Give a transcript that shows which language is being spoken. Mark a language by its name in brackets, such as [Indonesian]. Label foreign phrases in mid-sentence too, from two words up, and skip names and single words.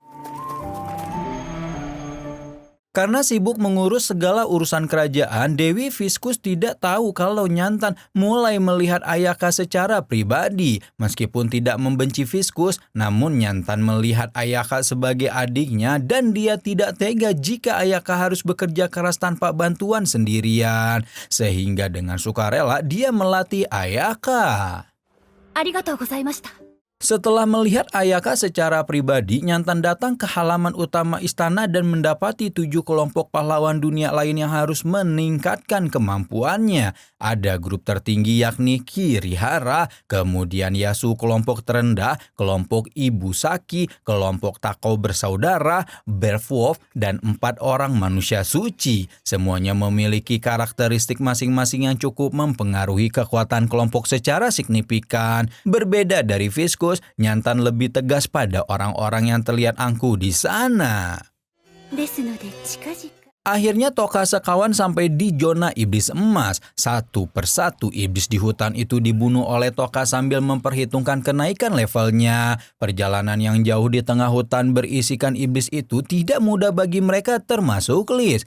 [Indonesian] Karena sibuk mengurus segala urusan kerajaan, Dewi Viskus tidak tahu kalau Nyantan mulai melihat Ayaka secara pribadi. Meskipun tidak membenci Viskus, namun Nyantan melihat Ayaka sebagai adiknya dan dia tidak tega jika Ayaka harus bekerja keras tanpa bantuan sendirian. Sehingga dengan sukarela dia melatih Ayaka. [Japanese] ありがとうございました [Indonesian] Setelah melihat Ayaka secara pribadi, Nyantan datang ke halaman utama istana dan mendapati 7 kelompok pahlawan dunia lain yang harus meningkatkan kemampuannya. Ada grup tertinggi yakni Kirihara, kemudian Yasu kelompok terendah, kelompok Ibu Saki, kelompok Tako bersaudara, Berwolf, dan 4 orang manusia suci. Semuanya memiliki karakteristik masing-masing yang cukup mempengaruhi kekuatan kelompok secara signifikan. Berbeda dari Viskus, Nyantan lebih tegas pada orang-orang yang terlihat angkuh di sana. [Japanese] ですので近々 [Indonesian] Akhirnya Toka sekawan sampai di zona iblis emas. Satu persatu iblis di hutan itu dibunuh oleh Toka sambil memperhitungkan kenaikan levelnya. Perjalanan yang jauh di tengah hutan berisikan iblis itu tidak mudah bagi mereka termasuk Liz.